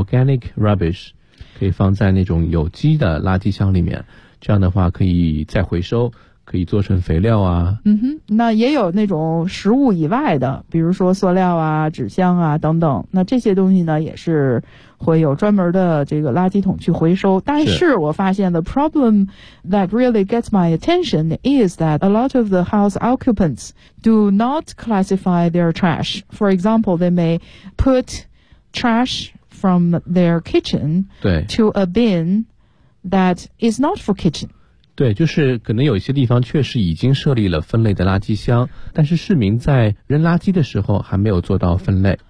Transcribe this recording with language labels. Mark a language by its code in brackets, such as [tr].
[zh] organic rubbish 可以放在那种有机的垃圾箱里面，这样的话可以再回收，可以做成肥料啊。嗯哼，那也有那种食物以外的，比如说塑料啊、纸箱啊等等，那这些东西呢也是会有专门的这个垃圾桶去回收。但是我发现 [en] the problem that really gets my attention is that a lot of the house occupants do not classify their trash. For example, they may put trash from their kitchen to a bin that is not for kitchen. [zh] 对，就是可能有一些地方确实已经设立了分类的垃圾箱，但是市民在扔垃圾的时候还没有做到分类。